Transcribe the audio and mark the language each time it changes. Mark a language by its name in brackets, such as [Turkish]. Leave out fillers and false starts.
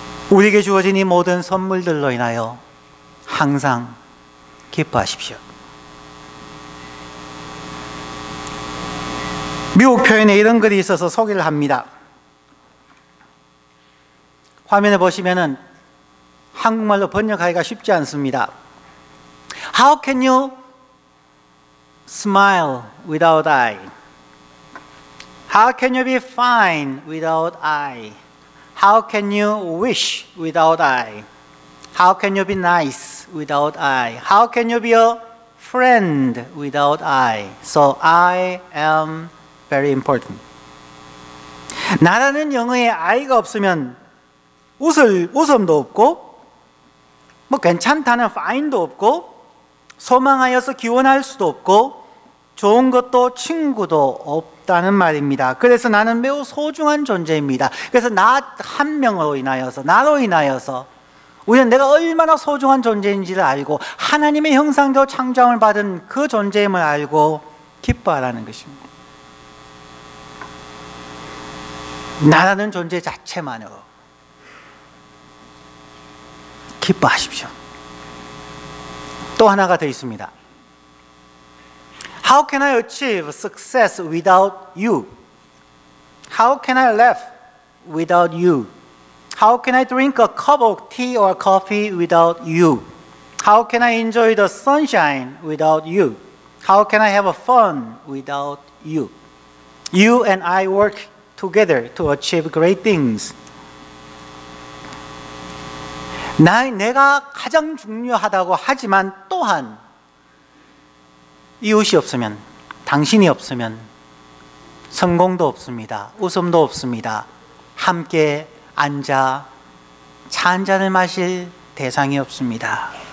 [Korean] 우리에게 주어진 이 모든 선물들로 인하여 항상 기뻐하십시오. 미국 표현에 이런 글이 있어서 소개를 합니다. 화면에 보시면은 한국말로 번역하기가 쉽지 않습니다. [English] How can you smile without eye? How can you be fine without eye? How can you wish without eye? How can you be nice without eye? How can you be a friend without eye? So I am very important. [Korean] 나라는 영어에 I가 없으면 웃음도 없고 뭐 괜찮다는 fine도 없고 소망하여서 기원할 수도 없고 좋은 것도 친구도 없다는 말입니다. 그래서 나는 매우 소중한 존재입니다. 그래서 나 한 명으로 인하여서 나로 인하여서 우리는 내가 얼마나 소중한 존재인지를 알고 하나님의 형상대로 창조함을 받은 그 존재임을 알고 기뻐하라는 것입니다. 나라는 존재 자체만으로 기뻐하십시오. 또 하나가 더 있습니다. [English] How can I achieve success without you? How can I laugh without you? How can I drink a cup of tea or coffee without you? How can I enjoy the sunshine without you? How can I have fun without you? You and I work together to achieve great things. [Korean] 내가 가장 중요하다고 하지만 또한 이웃이 없으면, 당신이 없으면 성공도 없습니다. 웃음도 없습니다. 함께 앉아 차 한 잔을 마실 대상이 없습니다.